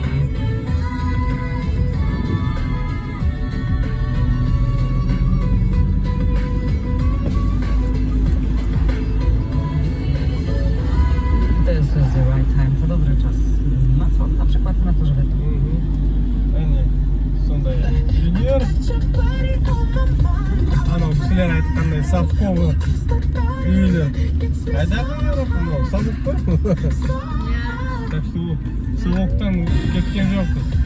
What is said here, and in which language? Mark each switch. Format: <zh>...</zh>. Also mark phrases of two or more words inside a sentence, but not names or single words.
<en>This is the right time,</en> <pl>to dobry czas. Na co? Na przykład na to, żeby tu...</pl> <kk>Сондай үйлер. Анау кісілер айтқандай совковы үйлер. Қайдағы анау совок қой. Так что совоктан кеткен жоқпыз.</kk>